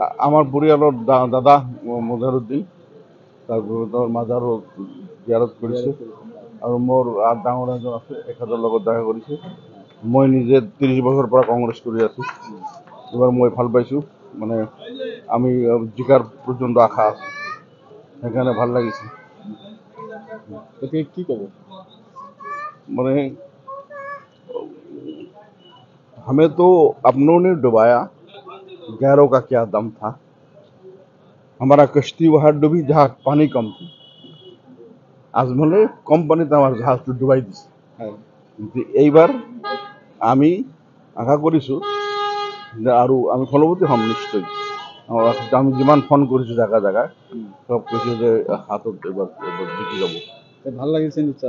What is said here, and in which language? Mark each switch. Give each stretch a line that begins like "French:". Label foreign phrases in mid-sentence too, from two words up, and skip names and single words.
Assamese: আমাৰ পৰিয়ালৰ দাদা মজাৰুদ্দিন, তাৰপিছত মাজাৰো জিয়াৰত কৰিছে আৰু মোৰ ডাঙৰ এজন আছে, এখেতৰ লগত দেখা কৰিছে। মই নিজে 30 বছৰৰ পৰা কংগ্ৰেছ কৰি আছোঁ। এবাৰ মই ভাল পাইছোঁ, মানে আমি জিকাৰ পৰ্যন্ত আশা আছে, সেইকাৰণে ভাল লাগিছে। গতিকে কি ক'ব?
Hindi: মানে हमें तो अपनों ने डुबाया, गैरों का क्या दम था। हमारा कश्ती वहाँ डूबी जहाँ पानी कम थी।
Assamese: आज মানে কম পানীতে আমার জাহাজটো ডুবাই দিছে। এইবার আমি আশা কৰিছোঁ যে আৰু আমি ফলৱতী হ'ম নিশ্চয়। আমি যিমান ফোন কৰিছোঁ জাগা জাগায়, সব কৈছে যে হাতত এবার জিকি যাব। ভাল লাগিছে নিশ্চয়,